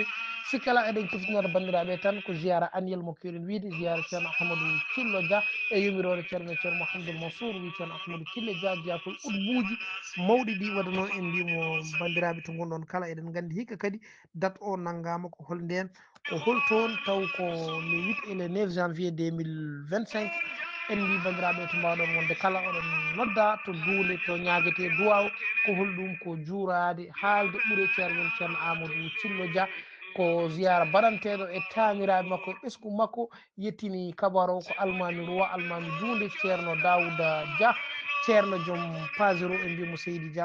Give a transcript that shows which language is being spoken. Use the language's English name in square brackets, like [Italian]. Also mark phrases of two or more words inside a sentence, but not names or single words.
[Fula] sikkala eɗen kiftinata bandiraɓe tan ko ziyara annuel mo kewɗen wiide ziyara ceerno Ahmadou Thillo Dia e yumirore ceerno ceerno Mouhamadoul Mansour wi ceerno Ahmadou Thille Dia jeeyatol udbuji mawɗi ɗi waɗa noon en mbimo bandiraɓe to gonɗon kala eɗen gandi hikka kadi date o nanggama ko hol nden ko hol toon taw ko [French] le 8 et le 9 janvier 2025. [Fula] en mbi bandiraɓe to mbawɗon wonde kala oɗon nodda to duule to ñaguete duwaw ko holɗum ko juurade haalde ɓuure ceerno men ceerno Amadou Thillo Dia ko ziyara baɗanteɗo e tamiraɓe makko e ɓesgu makko yettini kabaru o ko almami roi almami Dunde ceerno Daouda Dia ceerno joom pasero e mbimo Seydi Dia.